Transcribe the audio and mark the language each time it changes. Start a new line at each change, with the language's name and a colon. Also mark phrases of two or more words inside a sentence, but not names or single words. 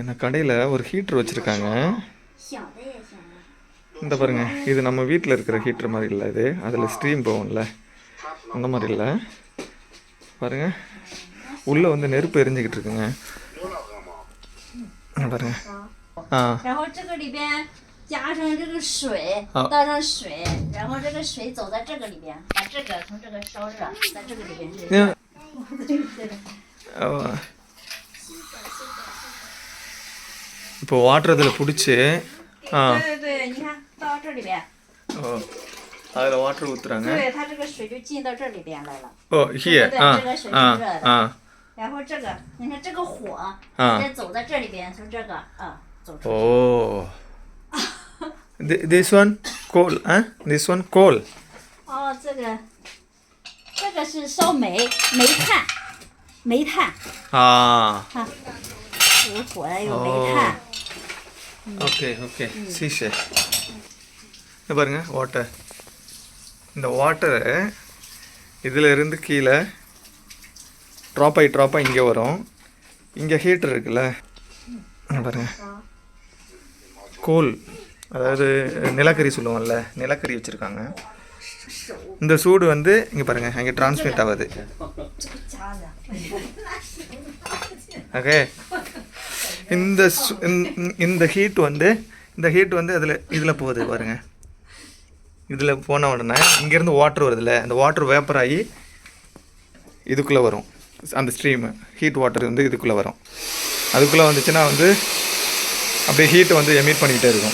Tamil: இந்த கடையில் ஒரு ஹீட்ரு வச்சுருக்காங்க. இந்த பாருங்கள், இது நம்ம வீட்டில் இருக்கிற ஹீட்ரு மாதிரி இல்லை, இது அதில் ஸ்ட்ரீம் போகும்ல அந்த மாதிரி இல்லை. பாருங்கள், உள்ளே வந்து நெருப்பு எரிஞ்சிக்கிட்டு இருக்குங்க பாருங்க.
Chinese: 然后这个里边加上这个水，倒上水，然后这个水走在这个里边，把这个从这个烧热，在这个里边。
Tamil: இப்போ வாட்டர் அதில் பிடிச்சி
Chinese: 对，你看倒这里边。
Tamil: அதில் வாட்டர் ஊற்றுறாங்க.
Chinese: 对，它这个水就进到这里边来了。
English: oh here
Chinese: 对， ஆ 这个水 ஆ 是热的。 ஆ 然后这个，你看这个火，啊直接走在这里边，从这个走出去。
English: ஓ this one coal 啊 this one coal
Chinese: 哦，这个是烧煤炭，啊有火的有煤炭。
English: okay okay
Tamil: சீஷே இது பாருங்க வாட்டர். இந்த வாட்டரு இதில் இருந்து கீழே ட்ராப் ஆகி இங்கே வரும். இங்கே ஹீட்டர் இருக்குல்ல, இங்க பாருங்க கோல், அதாவது நிலக்கரி சொல்லுவோம்ல, நிலக்கரி வச்சுருக்காங்க. இந்த சூடு வந்து இங்கே பாருங்கள் அங்கே டிரான்ஸ்மிட் ஆகுது.
Chinese: 这个夹的。
Tamil: ஓகே இந்த ஹீட் வந்து இதில் போகுது பாருங்க. இதில் போன உடனே இங்கேருந்து வாட்டர் வருதுல்ல, அந்த
English: water vapour
Tamil: ஆகி இதுக்குள்ளே வரும். அந்த
English: steam heat water
Tamil: வந்து இதுக்குள்ளே வரும். அதுக்குள்ளே வந்துச்சுன்னா வந்து அப்படியே ஹீட்டை வந்து எமிட் பண்ணிக்கிட்டே இருக்கும்.